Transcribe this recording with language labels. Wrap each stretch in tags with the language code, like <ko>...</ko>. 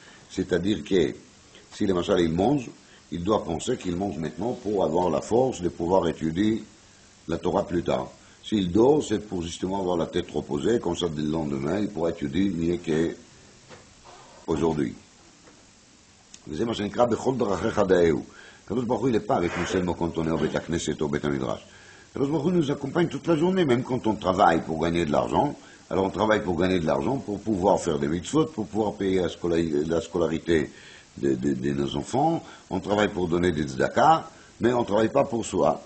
<fr>C'est-à-dire que si le machal il mange, il doit penser qu'il mange maintenant pour avoir la force de pouvoir étudier la Torah plus tard. S'il dort, c'est pour justement avoir la tête reposée, comme ça dès le lendemain, il pourra étudier mieux qu'aujourd'hui.</fr> <he>וזה מה שנקרא בכל דרכיך דאהו.</he> <fr>Kadosh Baruch Hu, il n'est pas avec nous seulement quand on est au Beit HaKnesset ou au Beit HaMidrash. Kadosh Baruch Hu nous accompagne toute la journée, même quand on travaille pour gagner de l'argent. Alors on travaille pour gagner de l'argent, pour pouvoir faire des mitzvot, pour pouvoir payer la scolarité de nos enfants. On travaille pour donner des tzedakah, mais on ne travaille pas pour soi.</fr>